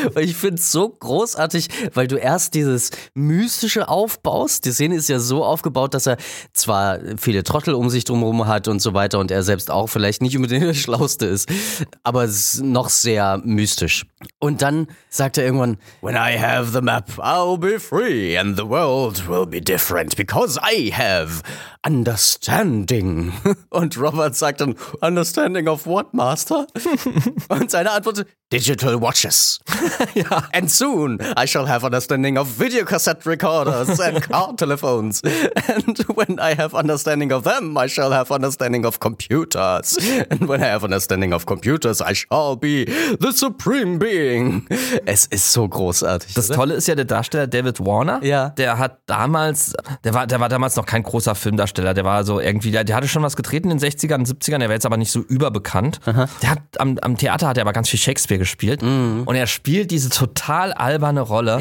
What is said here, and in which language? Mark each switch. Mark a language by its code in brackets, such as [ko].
[de] Weil ich finde es so großartig, weil du erst dieses Mystische aufbaust. Die Szene ist ja so aufgebaut, dass er zwar viele Trottel um sich drumherum hat und so weiter und er selbst auch vielleicht nicht unbedingt der Schlauste ist, aber es ist noch sehr mystisch. Und dann sagt er irgendwann, [en] when I have the map, I'll be free and the world will be different because I have understanding. [de] Und Robert sagt dann, [en] understanding of what, Master? [de] Und seine Antwort, [en] digital watches. [de] Ja. [en] And soon I shall have understanding of videocassette recorders and car telephones. And when I have understanding of them, I shall have understanding of computers. And when I have understanding of computers, I shall be the supreme being. [de] Es ist so großartig. Das, oder? Tolle ist ja der Darsteller David Warner. Ja. Der hat damals, der war damals noch kein großer Filmdarsteller. Der war so irgendwie, der hatte schon was gedreht in den 60ern, 70ern. Der war jetzt aber nicht so überbekannt. Aha. Der hat am Theater hat er aber ganz viel Shakespeare gespielt. Mhm. Und er spielt diese total alberne Rolle